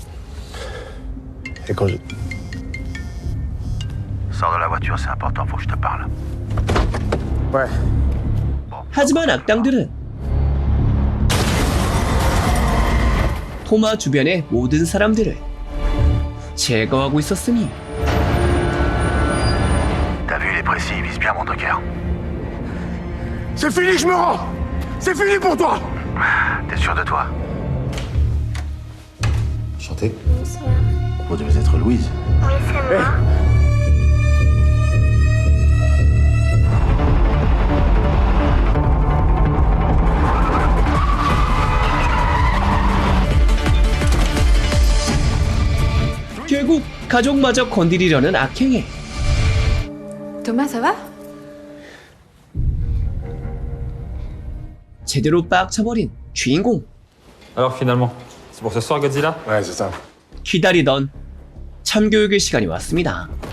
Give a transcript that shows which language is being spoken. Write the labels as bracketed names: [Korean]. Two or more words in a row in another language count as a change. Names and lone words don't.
[French] Et quand je... Sors de la voiture, c'est important, faut que je te parle. Ouais. [Korean] 하지만 악당들은 토마 주변의 모든 사람들을 제거하고 있었으니 [French] T'as vu, il est précis, il vise bien mon docker. C'est fini, je me rends! C'est fini pour toi! T'es sûr de toi? Chantez. Vous devez être Louise. Oui, c'est moi. [Korean] 결국 가족마저 건드리려는 악행에 [French] Thomas, ça va? [Korean] 제대로 빡쳐버린 주인공. [French] Alors finalement, c'est pour ce soir Godzilla? Ouais, c'est ça. [Korean] 기다리던 참교육의 시간이 왔습니다.